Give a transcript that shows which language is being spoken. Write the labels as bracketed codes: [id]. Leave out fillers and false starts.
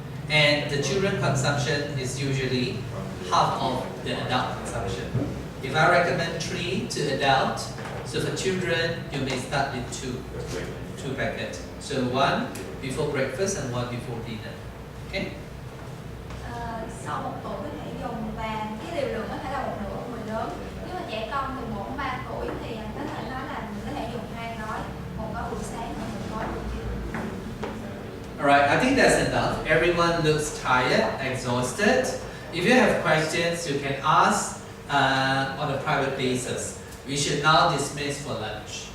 [en] And the children consumption is usually half of the adult consumption. If I recommend 3 to adult, so for children, you may start with 2 packets. So 1 before breakfast and 1 before dinner. Okay? [vi] Sau 1 tuổi có thể dùng, và cái liều lượng có thể là 1/2 của người lớn. Nếu mà trẻ con từ 1 đến 3 tuổi thì có thể nói là mình có thể dùng 2 gói, một gói buổi sáng và một gói buổi chiều. [en] Alright, I think that's enough. Everyone looks tired, exhausted. If you have questions, you can ask on a private basis. We should now dismiss for lunch.